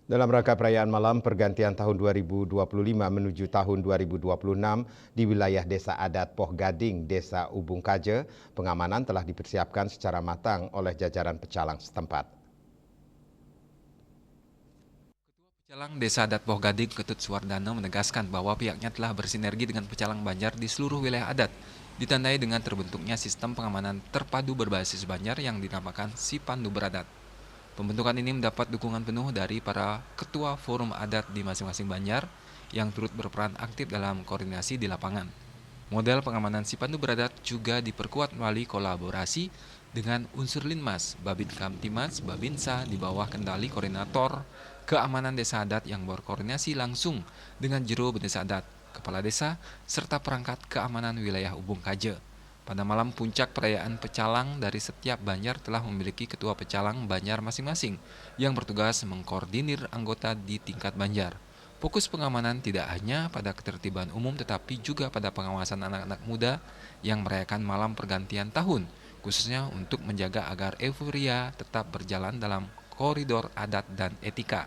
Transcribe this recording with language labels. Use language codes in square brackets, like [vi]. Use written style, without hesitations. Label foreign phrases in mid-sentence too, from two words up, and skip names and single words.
[id] Dalam rangka perayaan malam pergantian tahun 2025 menuju tahun 2026 di wilayah Desa Adat Poh Gading, Desa Ubung Kaje, pengamanan telah dipersiapkan secara matang oleh jajaran pecalang setempat. Pecalang Desa Adat Poh Gading Ketut Suwardana menegaskan bahwa pihaknya telah bersinergi dengan pecalang Banjar di seluruh wilayah adat, ditandai dengan terbentuknya sistem pengamanan terpadu berbasis Banjar yang dinamakan Sipandu Beradat. Pembentukan ini mendapat dukungan penuh dari para ketua forum adat di masing-masing Banjar yang turut berperan aktif dalam koordinasi di lapangan. Model pengamanan Sipandu Beradat juga diperkuat melalui kolaborasi dengan unsur Linmas, Babin Kamtimas, Babinsa di bawah kendali koordinator keamanan desa adat yang berkoordinasi langsung dengan juru desa adat, kepala desa, serta perangkat keamanan wilayah Ubung Kaje. Pada malam puncak perayaan pecalang dari setiap Banjar telah memiliki ketua pecalang Banjar masing-masing yang bertugas mengkoordinir anggota di tingkat Banjar. Fokus pengamanan tidak hanya pada ketertiban umum tetapi juga pada pengawasan anak-anak muda yang merayakan malam pergantian tahun, khususnya untuk menjaga agar euforia tetap berjalan dalam koridor adat dan etika.